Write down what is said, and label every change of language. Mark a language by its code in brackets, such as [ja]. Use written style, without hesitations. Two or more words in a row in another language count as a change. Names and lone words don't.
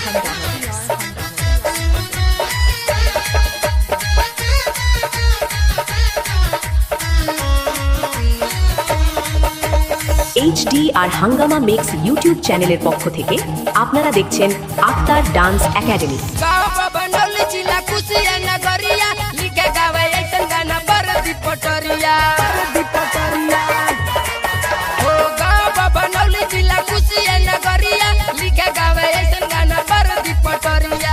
[bn] HDR Hungama Mix YouTube চ্যানেলের পক্ষ থেকে আপনারা দেখছেন আক্তার ডান্স একাডেমি। [bho] गाँव बनल जिला खुशिया नगरिया लिखे गावे ऐसन गाना बरदी पटरिया हो गाँव बनल जिला खुशिया नगरिया लिखे गावे ऐसन गाना बरदी पटरिया